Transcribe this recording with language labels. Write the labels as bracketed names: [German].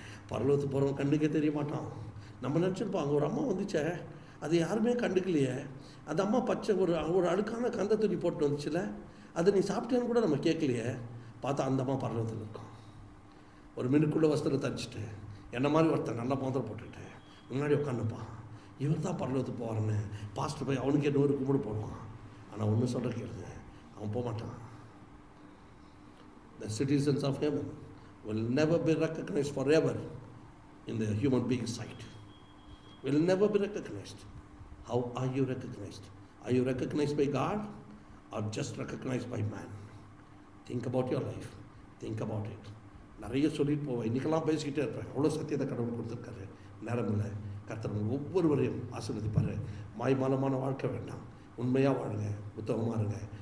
[Tamil] பரலோகத்துக்கு போகிறவன் கண்ணுக்கே தெரிய மாட்டான். நம்ம நினச்சிருப்போம், அங்கே ஒரு அம்மா வந்துச்சே, அது யாருமே கண்டுக்கலையே, அந்த அம்மா பச்சை ஒரு அழுக்கான கந்த துணி போட்டு வந்துச்சுல, அதை நீ சாப்பிட்டேன்னு கூட நம்ம கேட்கலையே. பார்த்தா அந்த அம்மா பரலோகத்தில் இருக்கும். ஒரு மினுக்குள்ள வஸ்திரம் தச்சுட்டு என்ன மாதிரி ஒருத்தன் நல்லா மோதிரம் போட்டுட்டு முன்னாடி உட்காந்துப்பான். இவர் தான் பரலோகத்துக்கு போவாருன்னு பாஸ்டர் போய் அவனுக்கே 100 கும்பிடு போடுவான். ஆனால் ஒன்றும் சொல்கிற கேளுங்க, அவன் போக மாட்டான். [English] The citizens of heaven will never be recognized forever in the human being's sight. Will never be recognized. How are you recognized? Are you recognized by God or just recognized by man? Think about your life. Think about it. [Tamil] நிறைய சொல்லிட்டு போவேன், இன்றைக்கெல்லாம் பேசிக்கிட்டே இருப்பேன். அவ்வளோ சத்தியத்தை கடவுள் கொடுத்துருக்காரு. நேரம் இல்லை. கர்த்தர் ஒவ்வொருவரையும் ஆசீர்வதிப்பார். மாய்மாலமான வாழ்க்கை வேண்டாம், உண்மையாக வாழுங்க, புத்தகமாக இருங்க.